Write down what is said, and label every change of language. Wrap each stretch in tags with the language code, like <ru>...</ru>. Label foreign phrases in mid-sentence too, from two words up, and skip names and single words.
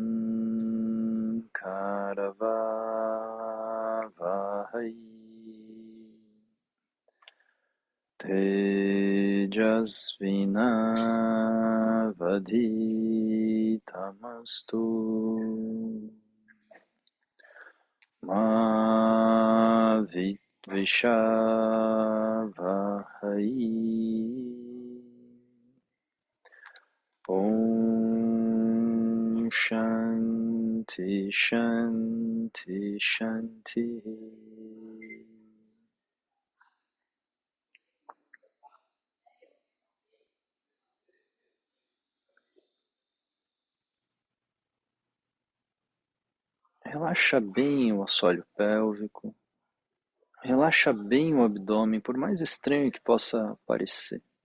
<sa>करवावहै तेजस्विनावधीतमस्तु मा विषावहै ॐ शान्ति शान्ति शान्ति.</sa> <pt>Relaxa bem o assoalho pélvico, relaxa bem o abdômen, por mais estranho que possa parecer.</pt>